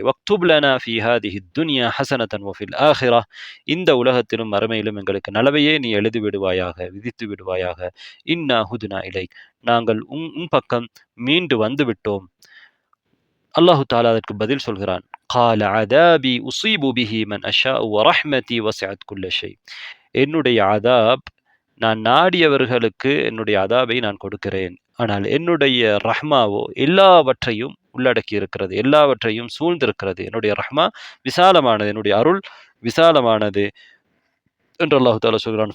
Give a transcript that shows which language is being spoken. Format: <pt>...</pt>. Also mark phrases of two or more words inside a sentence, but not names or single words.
<ar>واكتب لنا في هذه الدنيا حسنة وفي الآخرة,</ar> <ta>இந்த உலகத்திலும் மறுமையிலும் எங்களுக்கு நலவையே நீ எழுதி விடுவாயாக, விதித்து விடுவாயாக.</ta> <ar>إنا هدنا إليك,</ar> <ta>நாங்கள் உன் பக்கம் மீண்டு வந்து விட்டோம்.</ta> <ar>الله تعالى</ar> <ta>அதற்கு பதில் சொல்கிறான்.</ta> <ar>قال عذابي أصيب به من أشاء ورحمتي وسعت كل شيء.</ar> <ta>என்னுடைய அதாப், நான் நாடியவர்களுக்கு என்னுடைய அதாபை நான் கொடுக்கிறேன். ஆனால் என்னுடைய ரஹ்மாவோ எல்லாவற்றையும் உள்ளடக்கி இருக்கிறது, எல்லாவற்றையும் சூழ்ந்திருக்கிறது. என்னுடைய ரஹ்மா விசாலமானது, என்னுடைய அருள் விசாலமானது என்று</ta> <ar>الله تعالى</ar> <ta>சொல்கிறான்.</ta>